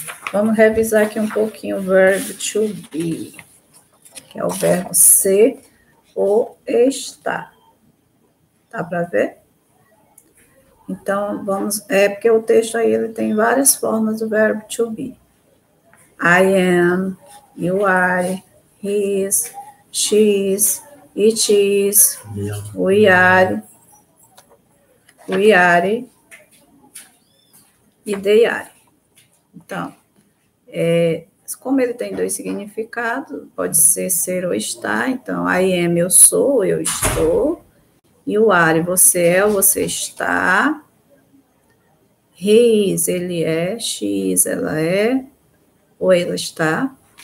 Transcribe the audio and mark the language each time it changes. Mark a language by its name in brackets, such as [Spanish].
[Portuguese] Vamos revisar aqui um pouquinho o verbo to be, que é o verbo ser ou estar. Tá para ver? Então, vamos... porque o texto aí ele tem várias formas do verbo to be. [English] I am, you are, he is, she is, it is, we are e they are. [Portuguese] Então, como ele tem dois significados, pode ser ou estar. Então, [English] I am, [Portuguese] eu sou, eu estou. [English] You are, [Portuguese] você é ou você está. [English] He is, [Portuguese] ele é. [English] She is, [Portuguese] ela é ou ela está.